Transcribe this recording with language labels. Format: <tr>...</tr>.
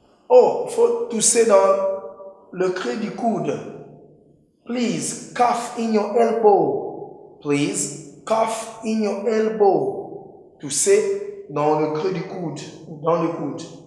<fr>Oh, il faut tousser dans le creux du coude.</fr> <en>Please, cough in your elbow. Please, cough in your elbow.</en> <fr>Tousser dans le creux du coude, dans le coude.</fr>